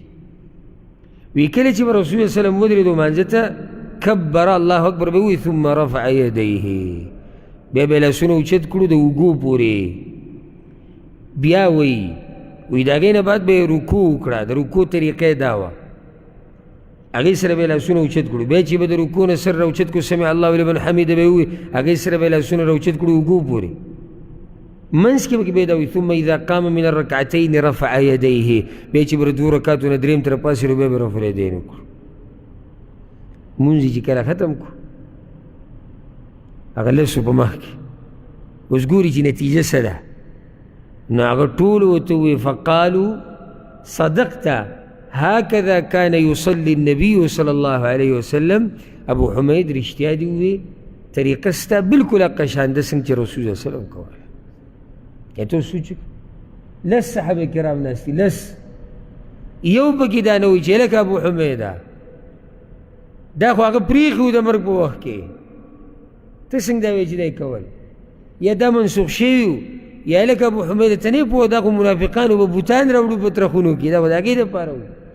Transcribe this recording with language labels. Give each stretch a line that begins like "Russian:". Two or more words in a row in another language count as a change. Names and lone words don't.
Pashto: وی کله چې به رسول
Arabic: صلی الله علیه وسلم
Pashto: ودرېدو مانځه ته
Arabic: کبر الله اکبر
Pashto: به ووایي
Arabic: ثم رفع یدیه،
Pashto: بیا به یې لاسونه اوچت کړو د اوږو پورې، بیا وی د هغې نه بعد به یې رکوع وکړه. د رکوع طریقه دا وه، هغې سره به یې لاسونه اوچت کړو، بیا چې به د رکوع نه سر راوچت کړو
Arabic: سمع الله لمن حمیده
Pashto: به یې ووایي، هغې سره به یې لاسونه راوچت کړو اوږو پورې، منځ کې به دا وي
Arabic: ثم اذا قام من الرکعتین رفع یدیه،
Pashto: بیا چې به د دوو رکعتو نه درېیم ته راپاڅېدو بیا به
Arabic: رفع الیدین
Pashto: وکړو. مونځ چې کله ختم کړو هغه لسو په مخ کې اوس ګوري چې نتیجه څه ده، نو هغه ټولو ورته ووایي
Arabic: فقالوا صدقت هكذا كان يصلي النبي صلى الله عليه وسلم،
Pashto: ابو حمید رښتیا دې ووایي طریقه ستا بالکل هغه شان ده څنګه چې رسول الله
Arabic: صلی الله علیه وسلم
Pashto: کوله. یا ته سوچ لس صحابه کرام ناست دي، لس یو پکې دا نه وایي چې لکه ابو حمیده دا خو هغه پرېښي وو د مرګ په وخت کې، ته څنګه دا وایي چې دا یې کول، یا دا منسوخ شوي وو، یا لکه ابو حمیده ته نه پوه دا خو منافقانو به بوتان راوړو په ترخونو کې، دا به د هغې دپاره وو.